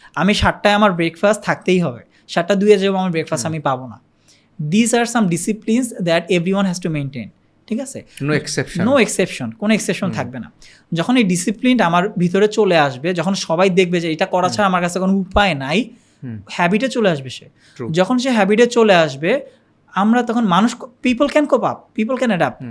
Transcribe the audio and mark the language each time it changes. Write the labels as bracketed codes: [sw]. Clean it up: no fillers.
[bn] আমি 7টায় আমার ব্রেকফাস্ট থাকতেই হবে, 7:02 যাবো আমার ব্রেকফাস্ট আমি পাবো না। [en] These are some disciplines that everyone has to maintain. [bn] ঠিক আছে, নো এক্সেপশন, কোনো এক্সেপশন থাকবে না। যখন এই ডিসিপ্লিন আমার ভিতরে চলে আসবে, যখন সবাই দেখবে যে এটা করা ছাড়া আমার কাছে কোনো উপায় নাই, হ্যাবিটে চলে আসবে সে। যখন সে হ্যাবিটে চলে আসবে, আমরা তখন [en] People can cope up, people can adapt.